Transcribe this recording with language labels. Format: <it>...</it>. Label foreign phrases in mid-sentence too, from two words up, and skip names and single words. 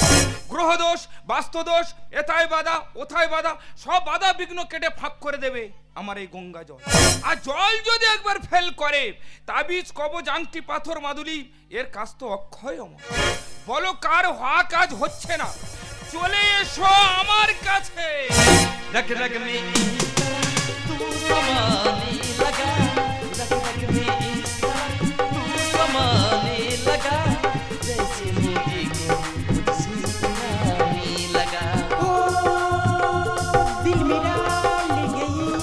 <bn>গ্রহদোষ, বাস্তুদোষ, এথায় বাধা ওথায় বাধা, সব বাধা বিঘ্ন কেটে ফাঁক করে দেবে আমার এই গঙ্গা জল। আর জল যদি একবার ফেল করে, তাবিজ কবজ আংটি পাথর মাদুলি এর কাজ তো অক্ষয় অমর। বলো কার হওয়া কাজ হচ্ছে না, চলে এসো আমার কাছে।</bn> <hi>रग रग में तू समाने लगा, रग रग में तू समाने लगा, जैसे मोती को मुझसे मिलाने लगा। ओ दिल मेरा ले गई</hi>